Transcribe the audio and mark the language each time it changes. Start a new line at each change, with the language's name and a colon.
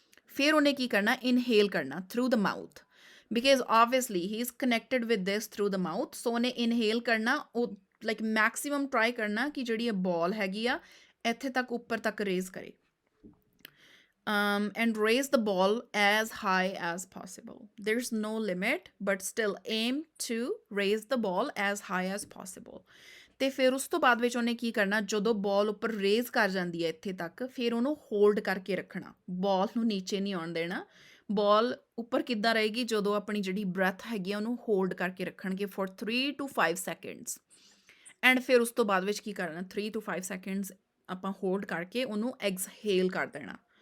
Punjabi: ਫਿਰ ਉਹਨੇ ਕੀ ਕਰਨਾ,
English: Inhale ਕਰਨਾ through the mouth, because obviously he is connected with this through the mouth.
Punjabi: ਸੋ ਉਹਨੇ ਇਨਹੇਲ ਕਰਨਾ, ਉਹ ਲਾਈਕ ਮੈਕਸੀਮਮ ਟਰਾਈ ਕਰਨਾ ਕਿ ਜਿਹੜੀ ਇਹ ਬੋਲ ਹੈਗੀ ਆ ਇੱਥੇ ਤੱਕ ਉੱਪਰ ਤੱਕ ਰੇਜ਼ ਕਰੇ,
English: and raise the ball as high as possible. There's no limit, but still aim to raise the ball as high as possible.
Punjabi: ਤੇ ਫਿਰ ਉਸ ਤੋਂ ਬਾਅਦ ਵਿੱਚ ਉਹਨੇ ਕੀ ਕਰਨਾ, ਜਦੋਂ ਬੋਲ ਉੱਪਰ ਰੇਜ਼ ਕਰ ਜਾਂਦੀ ਹੈ ਇੱਥੇ ਤੱਕ, ਫਿਰ ਉਹਨੂੰ ਹੋਲਡ ਕਰਕੇ ਰੱਖਣਾ, ਬੋਲ ਨੂੰ ਨੀਚੇ ਨਹੀਂ ਆਉਣ ਦੇਣਾ। ਬੋਲ ਉੱਪਰ ਕਿੱਦਾਂ ਰਹੇਗੀ, ਜਦੋਂ ਆਪਣੀ ਜਿਹੜੀ ਬ੍ਰੈਥ ਹੈਗੀ ਆ ਉਹਨੂੰ ਹੋਲਡ ਕਰਕੇ ਰੱਖਣਗੇ
English: for 3 to 5 seconds,
Punjabi: ਐਂਡ ਫਿਰ ਉਸ ਤੋਂ ਬਾਅਦ ਵਿੱਚ ਕੀ ਕਰਨਾ, 3 to 5 seconds ਆਪਾਂ ਹੋਲਡ ਕਰਕੇ ਉਹਨੂੰ ਐਕਸਹੇਲ ਕਰ ਦੇਣਾ।